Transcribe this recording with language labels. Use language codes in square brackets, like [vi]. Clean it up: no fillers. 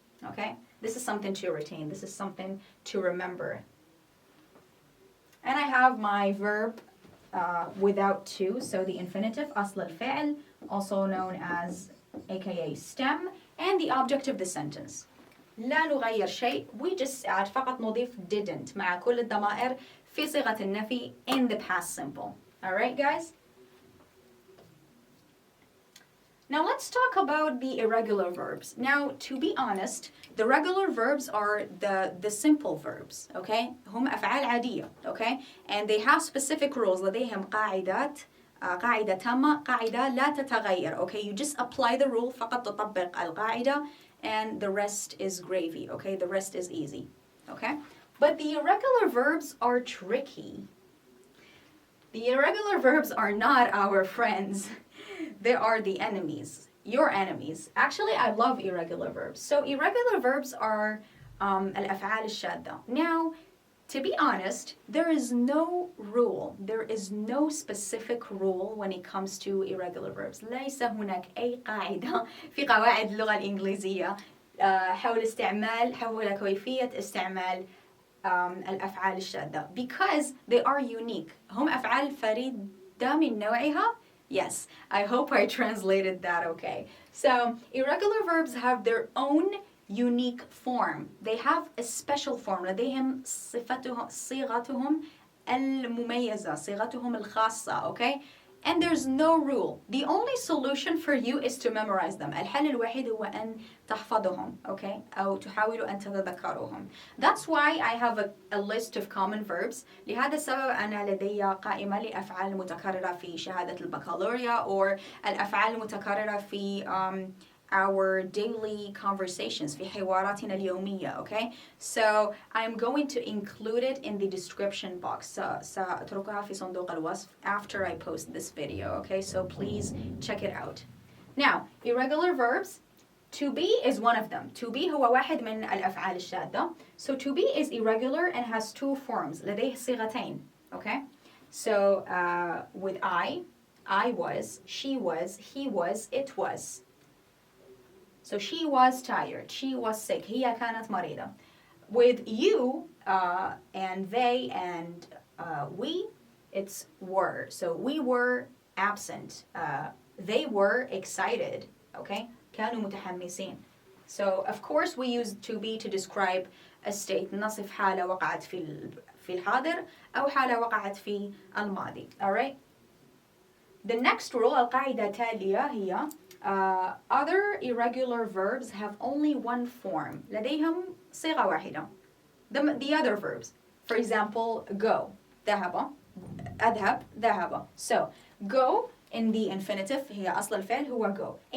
[en] Okay, this is something to retain. This is something to remember. And I have my verb without to, so the infinitive, [ar] أصل الفعل, [en] also known as aka stem, and the object of the sentence. [ar] لا نغير شيء, [en] we just add [ar] فقط نضيف didn't مع كل الضمائر في صيغة النفي [en] in the past simple. Alright guys? Now let's talk about the irregular verbs. Now, to be honest, the regular verbs are the simple verbs, okay? [ar] هم أفعال عادية, okay? [en] And they have specific rules. [ar] لديهم قاعدات, قاعدة تامة, قاعدة لا تتغير, okay? [en] You just apply the rule, [ar] فقط تطبق القاعدة, [en] and the rest is gravy, okay? The rest is easy, okay? But the irregular verbs are tricky. The irregular verbs are not our friends. They are the enemies, your enemies. Actually, I love irregular verbs. So irregular verbs are [ar] الافعال الشاذة. [en] Now, to be honest, there is no rule. There is no specific rule when it comes to irregular verbs. [ar] ليس هناك أي قاعدة في قواعد اللغة الإنجليزية حول كيفية استعمال الأفعال الشاذة, [en] because they are unique. [ar] هم أفعال فريدة من نوعها. [en] Yes, I hope I translated that okay. So, irregular verbs have their own unique form. They have a special form. [ar] لديهم صيغتهم المميزة, صيغتهم الخاصة, okay? [en] And there's no rule. The only solution for you is to memorize them. [ar] الحل الوحيد هو أن تحفظهم, okay? أو تحاولوا أن تتذكروهم. [en] That's why I have a list of common verbs. [ar] لهذا السبب أنا لدي قائمة لأفعال المتكررة في شهادة البكالوريا or الأفعال المتكررة في [en] our daily conversations [ar] في حواراتنا اليومية, okay? [en] So I'm going to include it in the description box. [ar] سأتركها في صندوق الوصف [en] after I post this video, okay? So please check it out. Now, irregular verbs, to be is one of them. [ar] To be هو واحد من الأفعال الشاذة. [en] So to be is irregular and has two forms. [ar] لديه صيغتين, okay? [en] So with I was, she was, he was, it was. So she was tired, she was sick, [ar] هي كانت مريضة. [en] With you and they and we, it's were. So we were absent, they were excited, okay? [ar] كانوا متحمسين. [en] So of course we use to be to describe a state. [ar] نصف حالة وقعت في الحاضر أو حالة وقعت في الماضي. [en] Alright? The next rule, [ar] القاعدة التالية هي [en] other irregular verbs have only one form. [ar] لديهم صيغة واحدة. [en] The other verbs. For example, go. [ar] ذهب. أذهب. ذهب. [en] So, go in the infinitive [ar] هي أصل الفعل هو [en] go.